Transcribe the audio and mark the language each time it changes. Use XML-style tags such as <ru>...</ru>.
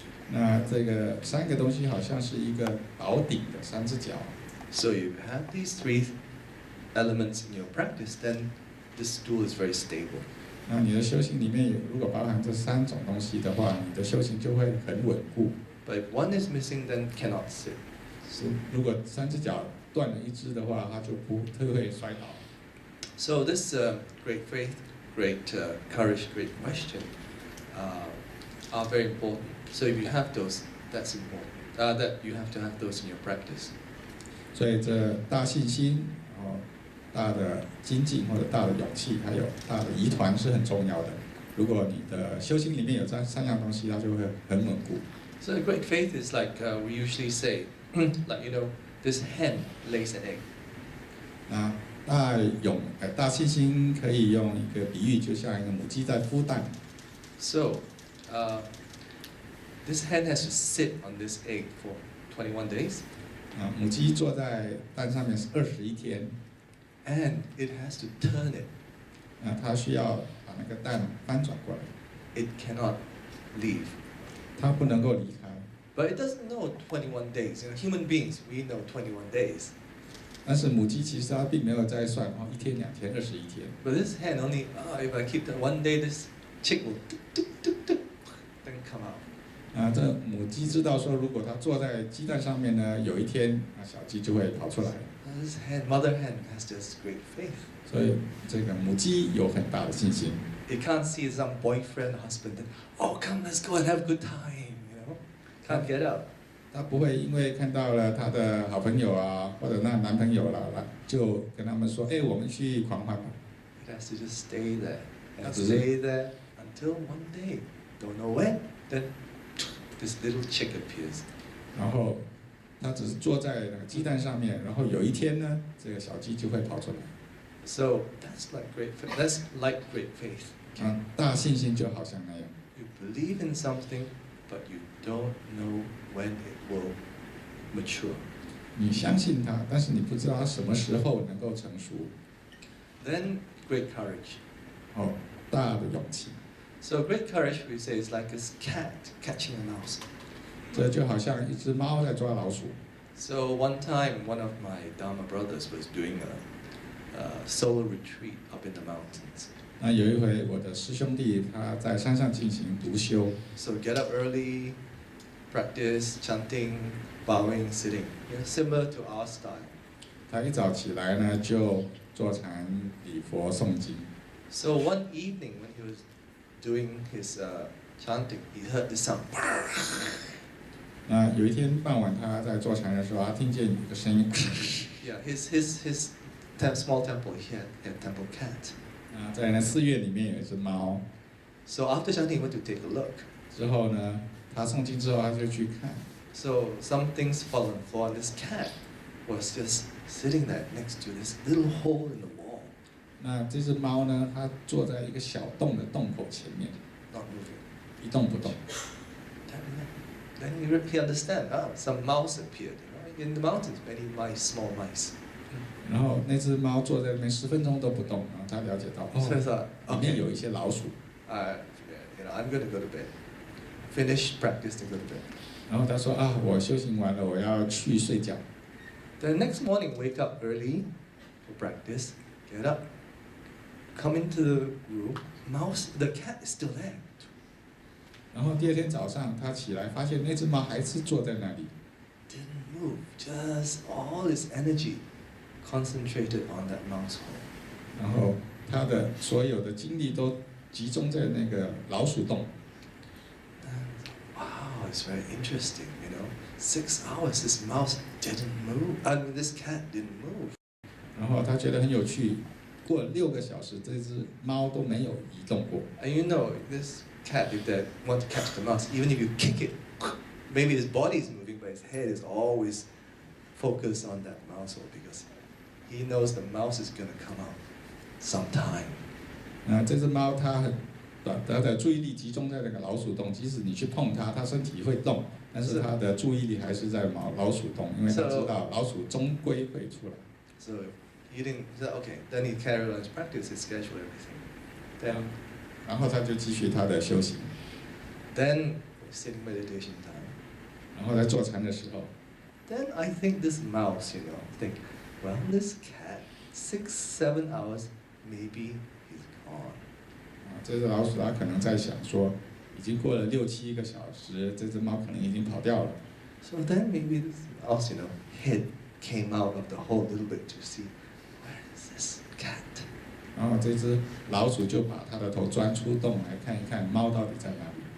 <zh>那这个3个东西好像是一个宝顶的3只脚。</zh> <en>So you have these three elements in your practice, then this stool is very stable.</en> <zh>那你的修行里面如果包含这3种东西的话，你的修行就会很稳固。</zh> <en>But if one is missing, then cannot sit.</en> <zh>如果3只脚断了1只的话，它就会摔倒。</zh> <en>So this great faith, great courage, great question are very important. So if you have those, that's important. That you have to have those in your practice.</en> <zh>所以这大信心，然后大的精进或者大的勇气，还有大的疑团是很重要的。如果你的修行里面有这3样东西，它就会很稳固。</zh> <en>So great faith is like we usually say, like this hen lays an egg.</en> <zh>那大信心可以用一个比喻，就像一个母鸡在孵蛋。</zh> <en>So this hen has to sit on this egg for 21 days.</en> <zh>母鸡坐在蛋上面是21天。</zh> <en>And it has to turn it.</en> <zh>它需要把那个蛋翻转过来。</zh> <en>It cannot leave.</en> <zh>它不能够离开。</zh> <en>But it doesn't know 21 days. Human beings, we know 21 days.</en> <zh>但是母鸡其实它并没有在算1天、2天、21天。</zh> <en>But this hen only, if I keep that one day, this chick will then come out.</en> <zh>这母鸡知道说，如果它坐在鸡蛋上面呢，有一天小鸡就会跑出来。</zh> <en>This mother hen has this great faith.</en> <zh>所以这个母鸡有很大的信心。</zh> <en>It can't see some boyfriend, husband, come, let's go and have a good time, Can't get up.</en> <zh>它不会因为看到了他的好朋友啊，或者那男朋友了，就跟他们说，哎，我们去狂欢吧。</zh> <en>It has to just stay there and stay there until one day, don't know when, then this little chick appears.</en> <zh>然后它只是坐在那个鸡蛋上面，然后有一天呢，这个小鸡就会跑出来。</zh> <en>So that's like great faith. That's like great faith.</en> <zh>大信心就好像那样。</zh> <en>You believe in something, but you don't know when it will mature.</en> <zh>你相信它，但是你不知道它什么时候能够成熟。</zh> <en>Then great courage.</en> <zh>大的勇气。</zh> <en>So great courage, we say, is like a cat catching a mouse.</en> <zh>这就好像一只猫在抓老鼠。</zh> <en>So one time, one of my Dharma brothers was doing a solo retreat up in the mountains.</en> <zh>那有一回，我的师兄弟他在山上进行独修。</zh> <en>So get up early, practice chanting, bowing, sitting, similar to our style.</en> <zh>他一早起来呢，就坐禅、礼佛、诵经。</zh> <en>So one evening when he was doing his chanting, he heard this sound.</en> <zh>那有一天傍晚，他在坐禅的时候，他听见有一个声音。</zh> <en>Yeah, his small temple, he had temple cat.</en> <zh>在那寺院里面有一只猫。</zh> <en>So after chanting, he went to take a look.</en> <zh>之后呢，他诵经之后，他就去看。</zh> <en>So some things fall on the floor, and this cat was just sitting there next to this little hole in the wall.</en> <zh>那这只猫呢，它坐在一个小洞的洞口前面，</zh> <en>Not moving.</en> <zh>一动不动。</zh> <en>Then he understand. Some mouse appeared. In the mountains, many mice, small mice.</en> <zh>然后那只猫坐在那边10分钟都不动，然后他了解到，</zh> <en>So he thought,</en> <zh>里面</zh> <en>okay,</en> <zh>有一些老鼠。</zh> <en>I'm going to go to bed. Finish practice and go to bed.</en> <zh>然后他说我修行完了，我要去睡觉。</zh> <en>The next morning, wake up early for practice. Get up, come into the room. The cat is still there.</en> <zh>然后第二天早上，他起来发现那只猫还是坐在那里。</zh> <en>Didn't move. Just all his energy concentrated on that mouse hole.</en> <zh>然后他的所有的精力都集中在那个老鼠洞。</zh> <en>Wow, it's very interesting, 6 hours, this mouse didn't move. This cat didn't move.</en> <zh>然后他觉得很有趣，过了6个小时，这只猫都没有移动过。</zh> <en>And this cat, if they want to catch the mouse, even if you kick it, maybe his body is moving, but his head is always focused on that mouse hole because he knows the mouse is going to come out sometime.</en> <zh>这只猫它的注意力集中在那个老鼠洞，即使你去碰它，它身体会动，但是它的注意力还是在老鼠洞，因为它知道老鼠终归会出来。</zh> <en>So he said, okay, then he carried on his practice, he scheduled everything. Then</en> <zh>然后他就继续他的修行。</zh> <en>Then sitting meditation time.</en> <zh>然后在坐禅的时候，</zh> <en>Then I think this mouse, think, well, this cat, 6-7 hours, maybe he's gone.</en> <zh>这只老鼠它可能在想说，已经过了6-7个小时，这只猫可能已经跑掉了。</zh> <en>So then maybe this mouse, head came out of the hole a little bit to see, where is this cat?</en> <zh>然后这只老鼠就把它的头钻出洞来看一看猫到底在哪里。</zh>